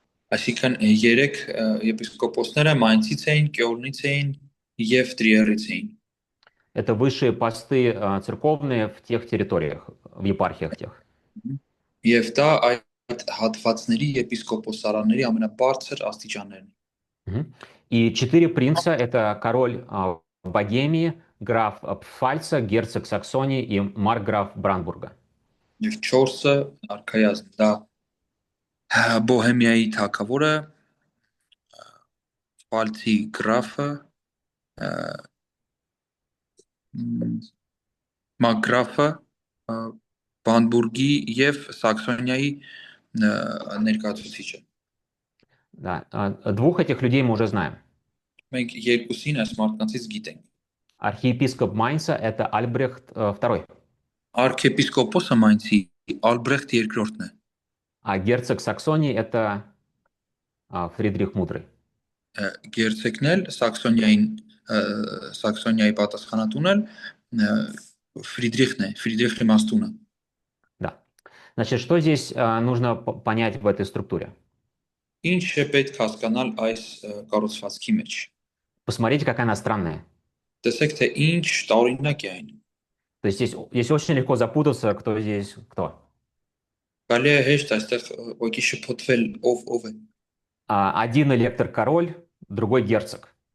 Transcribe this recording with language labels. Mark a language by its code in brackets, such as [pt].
[hy] Այսինքն 3 եպիսկոպոսները Մայնցից էին, Կյոլնից էին եւ Տրիերից էին։ [ru] Это высшие посты церковные в тех территориях, в епархиях тех. [hy] Եվ դա այդ հատվածների եպիսկոպոսարանների ամենաբարձր աստիճաններն են։ [ru] И 4 принца — это король Богемии, граф Пфальца, герцог Саксонии и маркграф Брандбурга. [hy] Եվ 4-ը արքայազն դա Բոհեմիայի թագավորը, Ֆալցի գրաֆը, Մակգրաֆը, Բանդբուրգի եւ Սաքսոնիայի ներկայացուցիչը։ [ru] Да, 2 этих людей мы уже знаем. [hy] Մենք երկուսին այս մարդկանցից գիտենք։ [ru] Архиепископ Майнца — это Альбрехт II, [hy] Արքեպիսկոպոսը Մայնցի Ալբրեխտ II-ն է։ [ru] а герцог Саксонии — это Фридрих Мудрый. [hy] Գերցեկն էլ Սաքսոնիայի պատասխանատուն էլ Ֆրիդրիխն է, Ֆրիդրիխ Իմաստունը։ [ru] Да. Значит, что здесь нужно понять в этой структуре? [hy] Ինչ է պետք հասկանալ այս կառուցվածքի մեջ։ [ru] Посмотрите, какая она странная. [hy] Տեսեք, թե ինչ տարօրինակ է այն։ [ru] То есть здесь очень легко запутаться, кто здесь кто. [hy] Կարելի է հեշտ այստեղ ոգի շփոթվել ով է։ [ru] Один электор король, другой герцог.